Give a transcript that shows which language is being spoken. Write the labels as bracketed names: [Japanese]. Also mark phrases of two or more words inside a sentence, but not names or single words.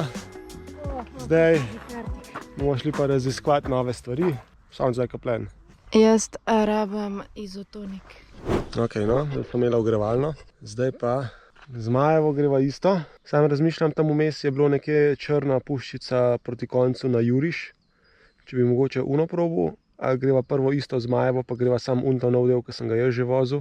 [Slovenian] Zdaj bomo šli pa raziskovati nove stvari. [English] Sounds like a plan. [Slovenian] Jaz rabim izotonik. Ok, no, zdaj smo imeli ogrevalno. Zdaj pa Zmajevo greva isto. Sam razmišljam, tam vmes je bilo nekje črna puščica proti koncu na Juriš. Če bi mogoče uno probu, ali greva prvo isto Zmajevo, pa greva sam ta nov del, ki sem ga jaz že vozil.